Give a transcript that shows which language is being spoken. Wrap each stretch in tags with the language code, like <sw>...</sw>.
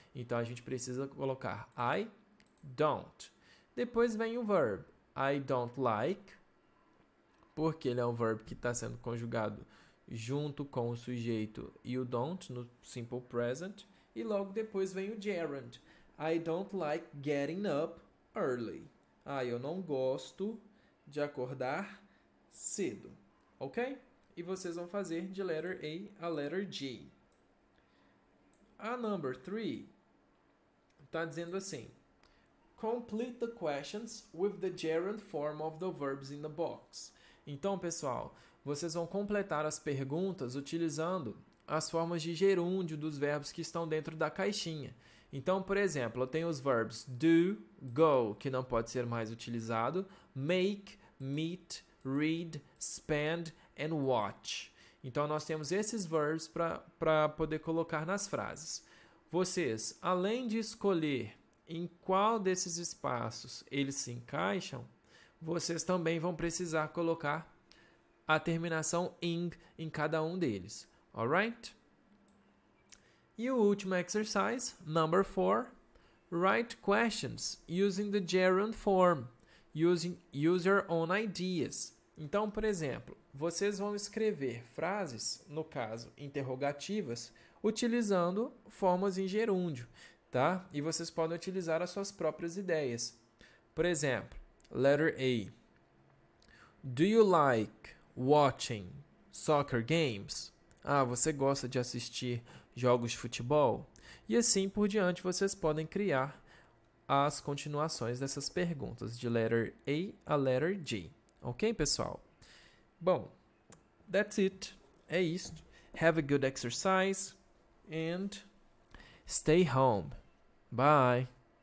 <pt>Então, a gente precisa colocar</pt> <en>I don't.</en> <pt>Depois vem o verb.</pt> <en>I don't like,</en> <pt>porque ele é um verbo que está sendo conjugado junto com o sujeito e o don't no simple present. E logo depois vem o gerund.</pt> <en>I don't like getting up early.</en> <pt>Eu não gosto de acordar cedo. Ok? E vocês vão fazer de letter A a letter G. A number 3 está dizendo assim.</pt> <en>Complete the questions with the gerund form of the verbs in the box.</en> <pt>Então, pessoal, vocês vão completar as perguntas utilizando as formas de gerúndio dos verbos que estão dentro da caixinha. Então, por exemplo, eu tenho os verbos do, go, que não pode ser mais utilizado, make, meet, read, spend and watch. Então, nós temos esses verbos para poder colocar nas frases. Vocês, além de escolher em qual desses espaços eles se encaixam, vocês também vão precisar colocar a terminação ing em cada um deles.</pt> <en>Alright?</en> <pt>E o último</pt> <en>exercise, number 4, write questions using the gerund form, use your own ideas.</en> <pt>Então, por exemplo, vocês vão escrever frases, no caso, interrogativas, utilizando formas em gerúndio, tá? E vocês podem utilizar as suas próprias ideias. Por exemplo, letter A.</pt> <en>Do you like watching soccer games?</en> <pt>Você gosta de assistir jogos de futebol? E assim por diante, vocês podem criar as continuações dessas perguntas, de letter A a letter G. Ok, pessoal? Bom,</pt> <en>that's it.</en> <pt>É isto.</pt> <en>Have a good exercise and stay home. Bye.</en>